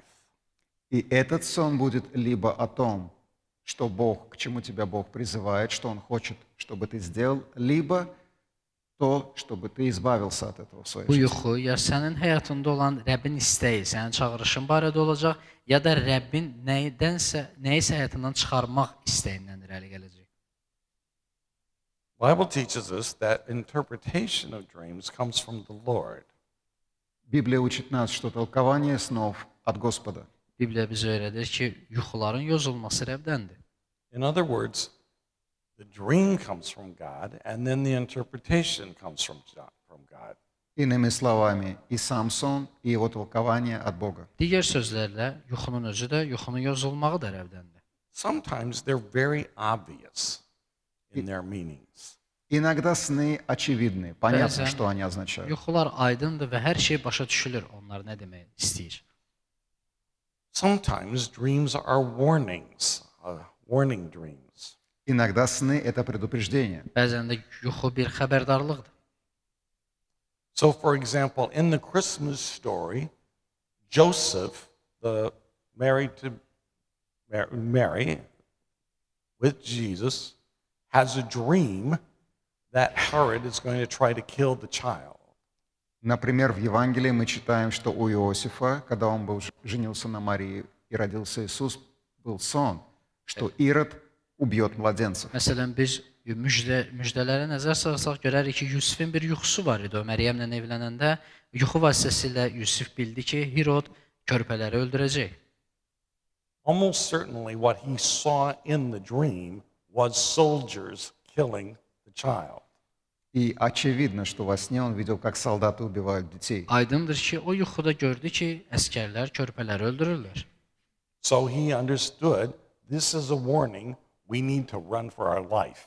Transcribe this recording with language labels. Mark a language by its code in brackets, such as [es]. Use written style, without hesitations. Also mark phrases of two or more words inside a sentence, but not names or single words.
[ru] и этот сон будет либо о том, что Бог, к чему тебя Бог призывает, что Он хочет, чтобы ты сделал, либо то, чтобы ты избавился от этого в своей [az] bu [ru] жизни. [az] yuxu ya sənin həyatında olan Rəbbin istəyi, sənin çağırışın barədə olacaq, ya da Rəbbin nəyisə həyatından çıxarmaq istəyindən irəli gələcək. [en] Bible teaches us that interpretation of dreams comes from the Lord. [ru] Библия учит нас, что толкование снов от Господа. [az] Bibliya bizə öyrədir ki, yuxuların yozulması Rəbdəndir. [en] In other words, the dream comes from God, and then the interpretation comes from God. [ru] Иными словами, и сам сон, и его толкование от Бога. [az] Digər sözlərlə, yuxunun özü də, yuxunun yozulmağı da Rəbdəndir. [en] Sometimes they're very obvious in their meanings. [ru] Иногда сны очевидны, понятно, [az] Bəzən [ru] что они означают. [az] yuxular aydındır və hər şey başa düşülür, onlar nə demək istəyir. [en] Sometimes dreams are warnings, warning dreams. [ru] Иногда сны – это предупреждение. [az] Bəzən də yuxu bir xəbərdarlıqdır. [en] So, for example, in the Christmas story, Joseph, married to Mary with Jesus, has a dream that Herod is going to try to kill the child. [ru] Например, в Евангелии мы читаем, что у Иосифа, когда он женился на Марии и родился Иисус, был сон, что Ирод убьет младенцев. [az] Məsələn, biz müjdələrə nəzər salsaq görərik ki, Yusifin bir yuxusu var idi. O Məryəmlə evlənəndə yuxu vasitəsilə Yusif bildi ki, Hirod körpələri öldürəcək. [en] Almost certainly what he saw in the dream was soldiers killing the child. [ru] И очевидно, что во сне он видел, как солдаты убивают детей. [az] Aydındır ki, o yuxuda gördü ki, əskərlər körpələri öldürürlər. [en] So he understood this is a warning, we need to run for our life.